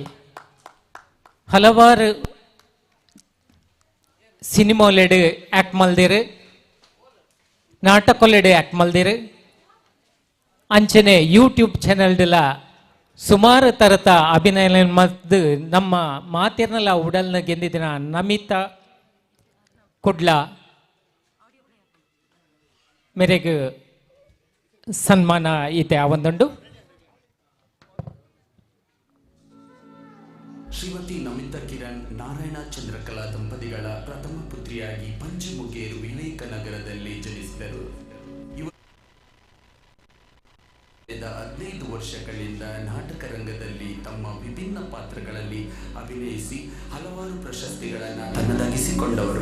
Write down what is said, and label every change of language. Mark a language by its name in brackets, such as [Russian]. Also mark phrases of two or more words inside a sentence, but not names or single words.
[Tulu] ಹಲವಾರು ಸಿನಿಮಾಲೆಡು ಆ್ಯಕ್ಟ್ ಮಲ್ದಿರು, ನಾಟಕಲೆಡು ಆ್ಯಕ್ಟ್ ಮಲ್ದಿರು, ಅಂಚನೆ ಯೂಟ್ಯೂಬ್ ಚಾನಲ್ಡೆಲ್ಲ ಸುಮಾರು ತರತ ಅಭಿನಯ ಮದ್ದು ನಮ್ಮ ಮಾತಿರ್ನಲ್ಲ ಉಡಲ್ನ ಗೆಂದಿದಿನ ನಮಿತಾ ಕುಡ್ಲ ಮೇರೆಗೆ ಸನ್ಮಾನ ಇದೆ ಆವೊಂದುಂಡು. [Kannada] ಶ್ರೀಮತಿ ನಮಿತಾ ಕಿರಣ್ ನಾರಾಯಣ ಚಂದ್ರಕಲಾ ದಂಪತಿಗಳ ಪ್ರಥಮ ಪುತ್ರಿಯಾಗಿ ಪಂಚಮುಖೇರು ವಿನಾಯಕ ನಗರದಲ್ಲಿ ಜನಿಸಿದರು. 15 ವರ್ಷಗಳಿಂದ ನಾಟಕ ರಂಗದಲ್ಲಿ ತಮ್ಮ ವಿಭಿನ್ನ ಪಾತ್ರಗಳಲ್ಲಿ ಅಭಿನಯಿಸಿ ಹಲವಾರು ಪ್ರಶಸ್ತಿಗಳನ್ನು ತನ್ನದಾಗಿಸಿಕೊಂಡವರು.